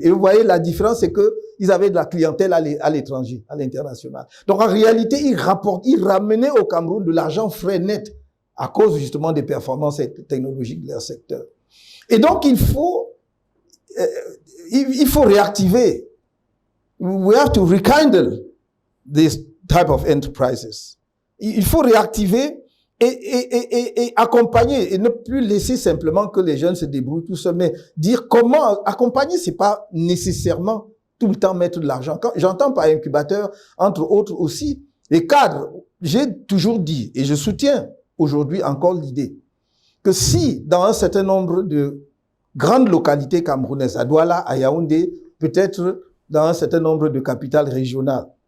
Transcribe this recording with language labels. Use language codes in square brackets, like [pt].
[fr] Et vous voyez, la différence, c'est que ils avaient de la clientèle à l'étranger, à l'international. Donc, en réalité, ils ramenaient au Cameroun de l'argent frais net à cause, justement, des performances technologiques de leur secteur. Et donc, il faut réactiver. [en] We have to rekindle this type of enterprises. [fr] Il faut réactiver et accompagner et ne plus laisser simplement que les jeunes se débrouillent tout seuls, mais dire comment accompagner, c'est pas nécessairement tout le temps mettre de l'argent. Quand j'entends par incubateur, entre autres aussi, les cadres, j'ai toujours dit, et je soutiens aujourd'hui encore l'idée, que si dans un certain nombre de grandes localités camerounaises, à Douala, à Yaoundé, peut-être dans un certain nombre de capitales régionales,